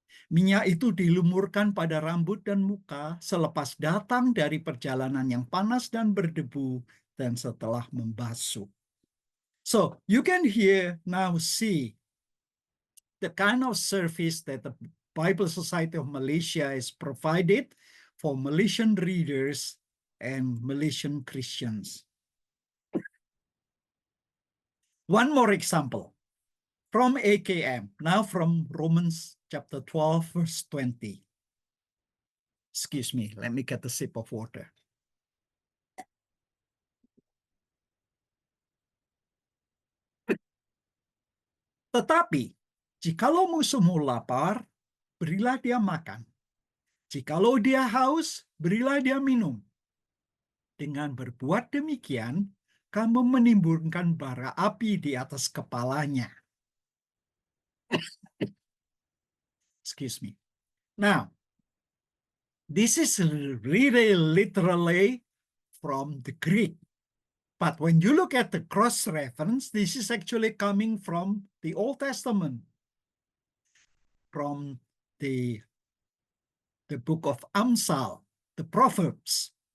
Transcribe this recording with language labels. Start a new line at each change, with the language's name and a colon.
Malay: Minyak itu dilumurkan pada rambut dan muka selepas datang dari perjalanan yang panas dan berdebu dan setelah membasuh.
English: So you can here now see the kind of service that the Bible Society of Malaysia is provided for Malaysian readers and Malaysian Christians. One more example from AKM, now from Romans chapter 12, verse 20. Excuse me, let me get a sip of water.
Malay: Tetapi, jikalau musuhmu lapar, berilah dia makan. Jikalau dia haus, berilah dia minum. Dengan berbuat demikian, kamu menimbulkan bara api di atas kepalanya.
English: Excuse me. Now, this is really literally from the Greek. But when you look at the cross-reference, this is actually coming from the Old Testament, from the book of Amsal, the Proverbs.